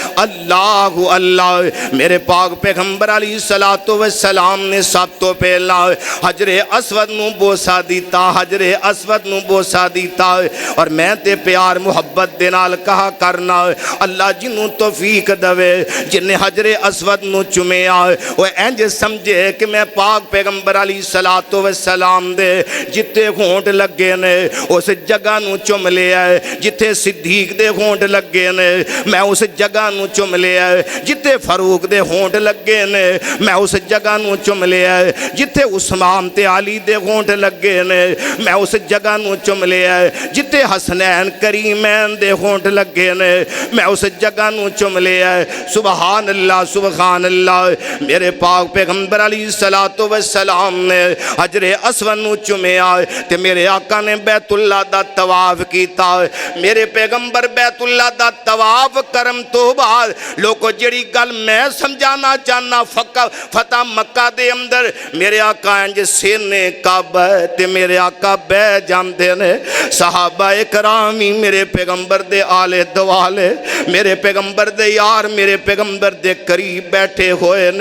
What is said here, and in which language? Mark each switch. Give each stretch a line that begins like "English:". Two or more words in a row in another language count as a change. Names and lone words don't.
Punjabi: اللہ میرے پاک پیغمبر
Arabic: علیہ السلام
Punjabi: نے سب تو پہلا حجر اسود نو بوسا دیتا حجر اسود نو بوسا دیتا اور میں تے پیار محبت دے نال کہا کرنا اللہ جنوں توفیق دوے جنہیں حجر اسود نو چمے آئے وہ اینج سمجھے کہ میں پاک پیغمبر
Arabic: علیہ السلام
Punjabi: سلاتو و سلام دے جتھے ہونٹھ لگے نے اس جگہ نوں چم لیا ہے، جتھے صدیق دے ہونٹھ لگے نے میں اس جگہ نوں چم لیا ہے، جتھے فاروق دے ہونٹھ لگے نے میں اس جگہ نوں چم لیا ہے، جتھے عثمان تے علی دے ہونٹھ لگے نے میں اس جگہ نوں چم لیا ہے، جتھے حسنین کریمین دے ہونٹھ لگے نے میں اس جگہ نوں چم لیا ہے.
Arabic: سبحان الله سبحان الله.
Punjabi: میرے پاک پیغمبر
Arabic: عليه الصلاة والسلام
Punjabi: نے حجر اسود نوں چمیا تے میرے آقا نے بیت اللہ دا طواف کیتا. میرے پیغمبر بیت اللہ دا طواف کرم تو بعد لوگوں جیہڑی گل میں سمجھانا چاہنا فتح مکہ دے اندر میرے آقا اینج سینے کعبہ تے میرے آقا بہہ جاندے نے، صحابہ اکرام ہی میرے پیغمبر دے آلے دوالے میرے پیغمبر دے یار میرے پیغمبر دے قریب بیٹھے ہوئے نے.